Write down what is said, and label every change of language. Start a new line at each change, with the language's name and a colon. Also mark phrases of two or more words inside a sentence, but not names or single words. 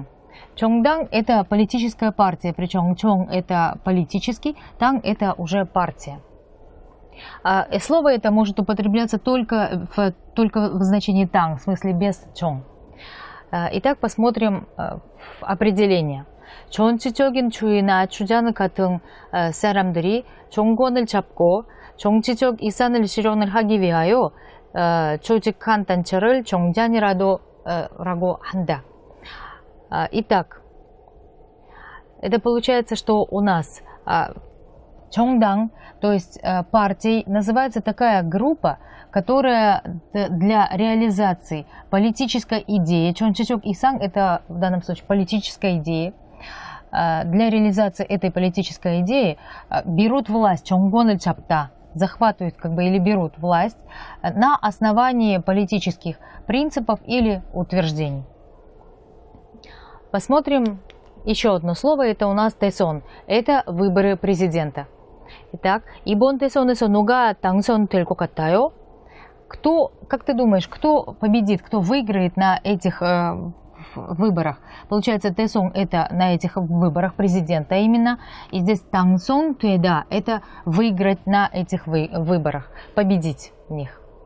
Korean: 정당 –
Russian: это политическая партия, причем 정 – это политический, 당 – это уже партия. Слово это может употребляться только в значении 당, в смысле без 정. Итак, посмотрим определение.
Korean: 정치적인 주의나 주장 같은 사람들이 정권을 잡고 정치적 이산을 실현을 하기 위하여 조직한 단체를 정당이라고 한다.
Russian: Итак, это получается, что у нас 정당, то есть партий, называется такая группа, которая для реализации политической идеи,
Korean: 정치적 이상
Russian: это в данном случае политическая идея, для реализации этой политической идеи берут власть,
Korean: 정권을 잡다,
Russian: захватывают или берут власть на основании политических принципов или утверждений. Посмотрим еще одно слово, это у нас 대선, это выборы президента. Итак,
Korean: 이번 대선에서 누가 당선될 것 같아요?
Russian: Как ты думаешь, кто победит, кто выиграет на этих выборах? Получается, 대선 это на этих выборах президента именно. И здесь 당선되다 это выиграть на этих выборах, победить в них.